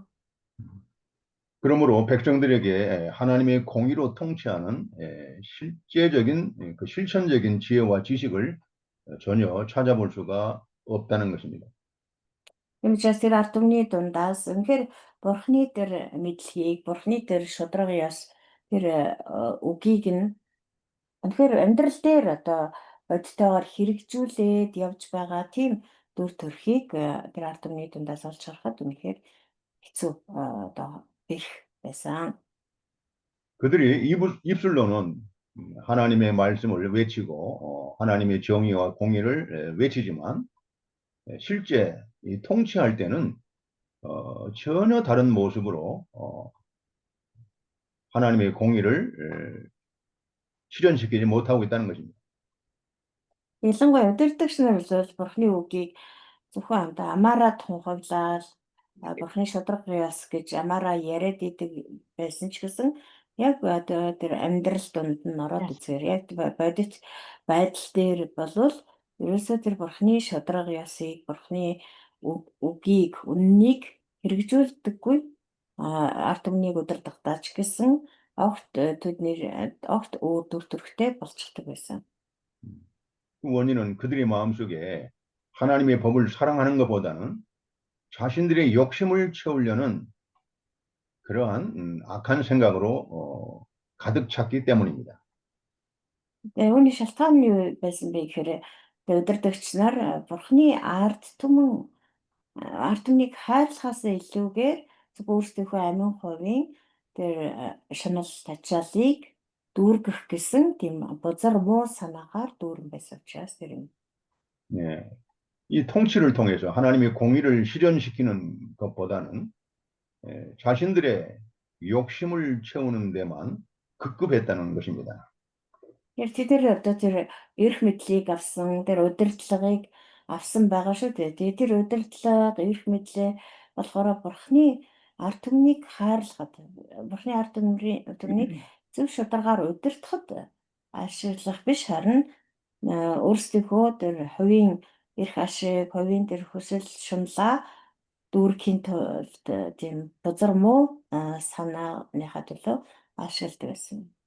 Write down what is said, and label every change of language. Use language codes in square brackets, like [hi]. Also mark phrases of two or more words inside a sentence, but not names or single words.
[ko] 그러므로 백성들에게 하나님의 공의로 통치하는 실제적인 그 실천적인 지혜와 지식을 전혀 찾아볼 수가 없다는 것입니다. [mn] Тийм учраас тэр ард түмний дундаас үнэхээр Бурхны тэр мэдлэгийг, Бурхны тэр шудраг ёс тэр үгийг нь үнэхээр амьдрал дээр одоо бодитойгоор хэрэгжүүлээд явж байгаа тийм дүр төрхийг тэр ард түмний дундаас олж харахад үнэхээр хэцүү одоо ирэх байсан. [ko] 그들이 입술로는 하나님의 말씀을 외치고 하나님의 정의와 공의를 외치지만 실제 이 통치할 때는 전혀 다른 모습으로 하나님의 공의를 실현시키지 못하고 있다는 것입니다. [mn] Ялангуяа удирдагч нар бол Бурхны үгийг зөвхөн амаараа тунхаглаад Бурхны шудраг ёс гэж амаараа яриад идэг байсан ч гэсэн яг одоо тэр амьдрал дунд нь ороод үзээр яг бодит байдал дээр болвол ерөөсөө тэр Бурхны шудраг ёсыг, Бурхны үгийг, үннийг хэрэгжүүлдэггүй ард түмнийг удирдахдаа ч гэсэн огт огт өөр дүр төрхтэй болчихдог байсан. [ko] 그 원인은 그들의 마음속에 하나님의 법을 사랑하는 것보다는 자신들의 욕심을 채우려는 그러한 악한 생각으로 가득 찼기 때문입니다. [mn] Үүний шалтгаан нь юу байсан бэ гэхээр удирдагч нар Бурхны ард түмнийг хайрлахаас илүүгээр өөрсдийнхөө амин хувийн тэр шунал тачаалыг дүүргэх гэсэн тийм бузар муу санаагаар дүүрэн байсан учраас тэр юм. [ko] 네. 이 통치를 통해서 하나님의 공의를 실현시키는 것보다는 자신들의 욕심을 채우는 데만 급급했다는 것입니다. [mn] Яг тэр одоо тэр эрх мэдлийг авсан, тэр удирдлагыг авсан байгаа шүү дээ. Тэгээ тэр удирдлага, эрх мэдлээ болохоор Бурхны ард түмнийг хайрлахад, Бурхны ард түмнийг зөв шударгаар удирдахад ашиглах биш харин өөрсдийнхөө тэр хувийн эрх ашиг, хувийн тэр хүсэл шунлаа дүүргэхийн тулд тийм бузар муу санааныхаа төлөө ашигладаг байсан.